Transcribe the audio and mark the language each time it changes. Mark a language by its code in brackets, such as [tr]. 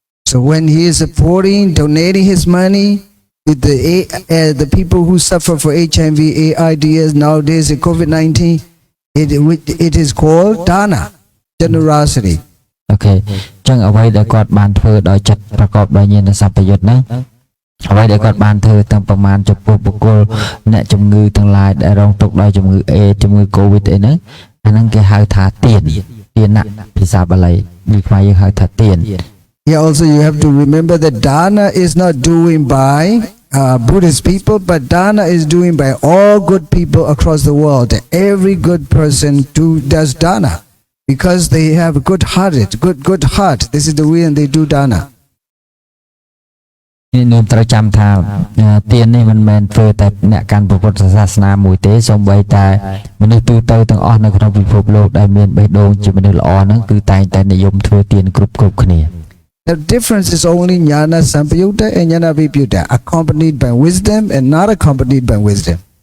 [en] So when he is supporting, donating his money with the people who suffer for HIV, AIDS nowadays, and COVID-19, it is called dana, generosity. [km] Okay. ចឹងអ្វីដែលគាត់បានធ្វើដោយចិត្តប្រកបដោយញាណសម្បយុទ្ធហ្នឹង អ្វីដែលគាត់បានធ្វើតាំងប្រមាណចំពោះបុគ្គលអ្នកជំងឺទាំងឡាយដែលរងទុក្ខដោយជំងឺ A ជំងឺ COVID អីហ្នឹងអាហ្នឹងគេហៅថាទានណៈភាសាបាលីនេះខ្មែរយើងហៅថាទាន [en] Here also you have to remember that dana is not doing by Buddhist people, but dana is doing by all good people across the world. Every good person does dana because they have a good heart. This is the reason they do dana. [km] នេះត្រូវចាំថាទាននេះមិនមែនធ្វើតែអ្នកកាន់ពុទ្ធសាសនាមួយទេសូម្បីតែមនុស្សទូទៅទាំងអស់នៅក្នុងពិភពលោកដែលមានបេះដូងជាមនុស្សល្អហ្នឹងគឺតែងតែនិយមធ្វើទានគ្រប់គ្នា [en] The difference is only jnana sampayutta and jnana viputta, accompanied by wisdom and not accompanied by wisdom.